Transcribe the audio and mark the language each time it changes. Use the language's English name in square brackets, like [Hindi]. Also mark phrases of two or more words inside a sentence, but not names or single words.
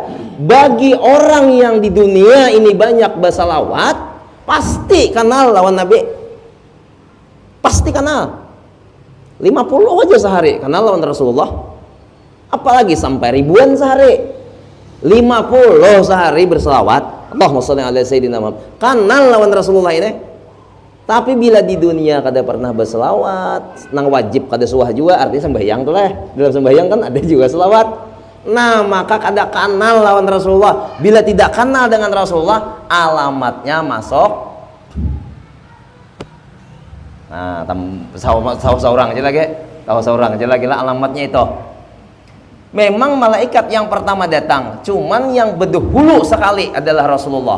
[Banjar] Bagi orang yang di dunia ini banyak bersalawat, pasti kenal lawan Nabi, pasti kenal. 50 aja sehari kenal lawan Rasulullah, apalagi sampai ribuan sehari. [Indonesian] 50 sehari bersalawat, [Arabic] اللهم صل على سيدنا محمد, [Banjar] kenal lawan Rasulullah ini. Tapi bila di dunia kada pernah berselawat, nang wajib kada suah juga, artinya sembahyang tuh lah. Dalam sembahyang kan ada juga selawat. Nah, maka kada kenal lawan Rasulullah. [Indonesian] Bila tidak kenal dengan Rasulullah, alamatnya masuk. [Banjar] Nah, seorang aja lagi lah alamatnya itu. [Indonesian] Memang malaikat yang pertama datang, cuman yang berdahulu sekali adalah Rasulullah.